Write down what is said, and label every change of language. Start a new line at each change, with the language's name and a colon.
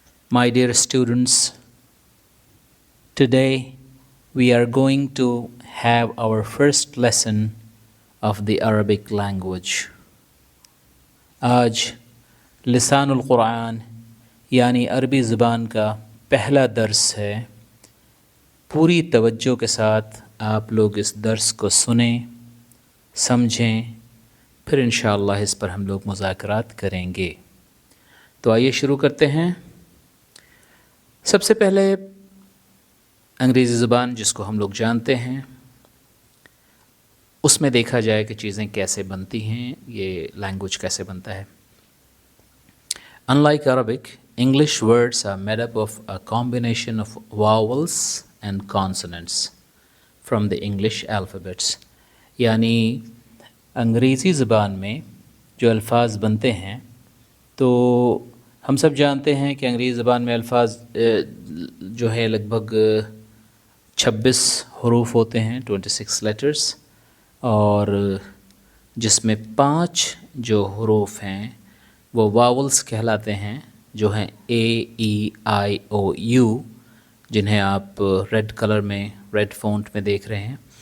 English: My dear students, today we are going to have our first lesson of the Arabic language.
Urdu: آج لسان القرآن یعنی عربی زبان کا پہلا درس ہے. پوری توجہ کے ساتھ آپ لوگ اس درس کو سنیں، سمجھیں، پھر انشاءاللہ اس پر ہم لوگ مذاکرات کریں گے. تو آئیے شروع کرتے ہیں. سب سے پہلے انگریزی زبان جس کو ہم لوگ جانتے ہیں اس میں دیکھا جائے کہ چیزیں کیسے بنتی ہیں، یہ لینگویج کیسے بنتا ہے.
English: Unlike Arabic, English words are made up of a combination of vowels and consonants from the English alphabets.
Urdu: یعنی انگریزی زبان میں جو الفاظ بنتے ہیں تو ہم سب جانتے ہیں کہ انگریزی زبان میں الفاظ جو ہے لگ بھگ 26 حروف ہوتے ہیں، 26 لیٹرز، اور جس میں 5 جو حروف ہیں وہ واولز کہلاتے ہیں، جو ہیں اے ای آئی او یو، جنہیں آپ ریڈ کلر میں، ریڈ فونٹ میں دیکھ رہے ہیں.